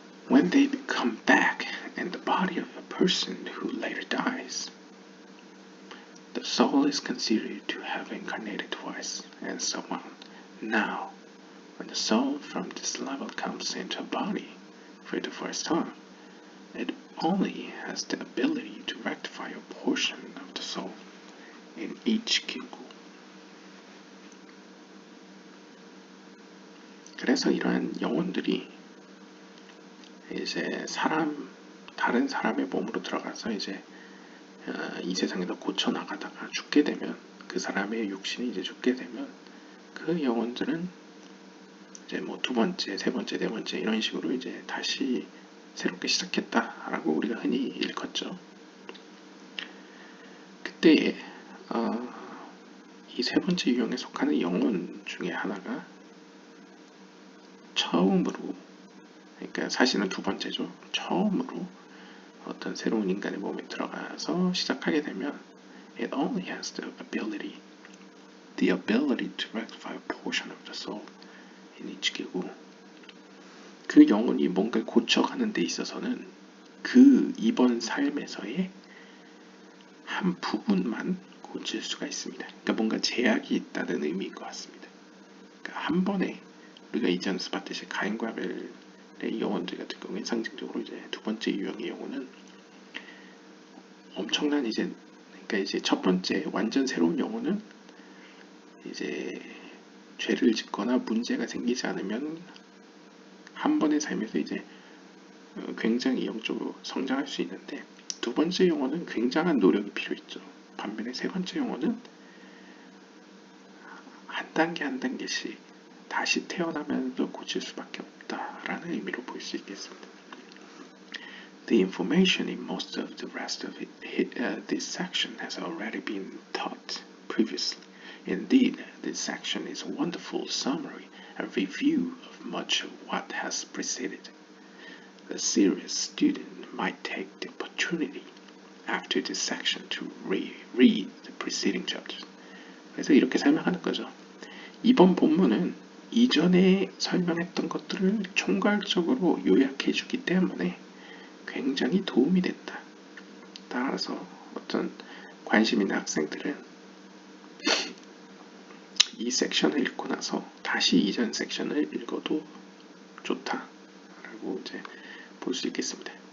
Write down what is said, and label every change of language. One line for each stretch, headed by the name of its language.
English: When they come back in the body of a person who later dies, the soul is considered to have incarnated twice, and so on. Now, when the soul from this level comes into a body for the first time, it only has the ability to rectify a portion of the soul in each 기구.
Korean: 그래서 이러한 영혼들이 이제 다른 사람의 몸으로 들어가서 이제 이 세상에서 고쳐 나가다가 죽게 되면, 그 사람의 육신이 이제 죽게 되면 그 영혼들은 이제 뭐 두 번째, 세 번째, 네 번째 이런 식으로 이제 다시 새롭게 시작했다라고 우리가 흔히 일컫죠. 그때에 이 세 번째 유형에 속하는 영혼 중에 하나가 처음으로, 그러니까 사실은 두 번째죠. 처음으로 어떤 새로운 인간의 몸에 들어가서 시작하게 되면
English: it only has the ability to rectify a portion of the soul in each 기구.
Korean: 그 영혼이 뭔가를 고쳐가는 데 있어서는 그 이번 삶에서의 한 부분만 고칠 수가 있습니다. 그러니까 뭔가 제약이 있다는 의미인 것 같습니다. 그러니까 한 번에 우리가 이전에서 봤듯이 가인과 아벨의 영혼들 같은 경우에 상징적으로 이제 두 번째 유형의 영혼은 엄청난 그러니까 이제 첫 번째 완전 새로운 영혼은 이제 죄를 짓거나 문제가 생기지 않으면 한 번의 삶에서 이제 굉장히 영적으로 성장할 수 있는데, 두 번째 영혼은 굉장한 노력이 필요했죠. 반면에 세 번째 영혼은 한 단계 한 단계씩 다시 태어나면서 고칠 수밖에 없다라는 의미로 볼 수 있겠습니다.
English: The information in most of the rest of this section has already been taught previously. Indeed, this section is a wonderful summary and review of much of what has preceded. The serious student might take the opportunity after this section to read the preceding chapters.
Korean: 그래서 이렇게 설명하는 거죠. 이번 본문은 이전에 설명했던 것들을 총괄적으로 요약해 주기 때문에 굉장히 도움이 된다. 따라서 어떤 관심 있는 학생들은 이 섹션을 읽고 나서 다시 이전 섹션을 읽어도 좋다라고 이제 볼 수 있겠습니다.